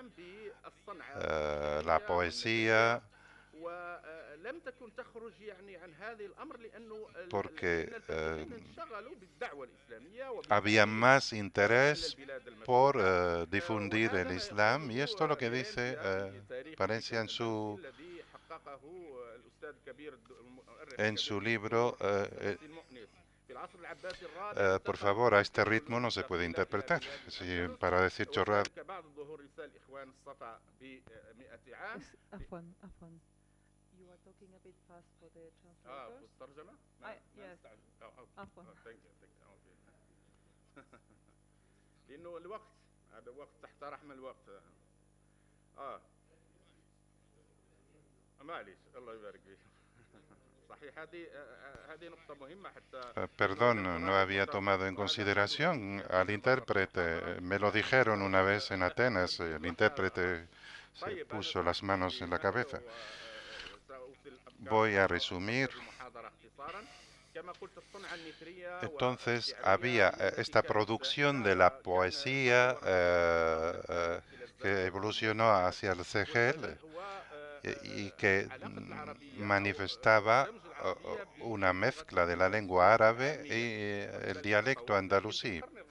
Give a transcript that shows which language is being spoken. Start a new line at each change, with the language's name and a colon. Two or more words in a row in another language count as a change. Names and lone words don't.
Spanish: la poesía, porque había más interés por difundir el Islam, y esto es lo que dice Palencia en su libro Por favor, a este ritmo no se puede interpretar. Si para decir chorrada.
English: عفوا You are talking a bit fast for the translators. Yes.
Arabic: عفوا. لأنه الوقت هذا وقت تحت رحم الوقت. معليش الله يبارك فيك. صحيح هذه نقطة مهمة حتى.
Spanish: Perdón, no había tomado en consideración al intérprete. Me lo dijeron una vez en Atenas. El intérprete se puso las manos en la cabeza. Voy a resumir. Entonces había esta producción de la poesía que evolucionó hacia el Sahel y que manifestaba una mezcla de la lengua árabe y el dialecto andalusí.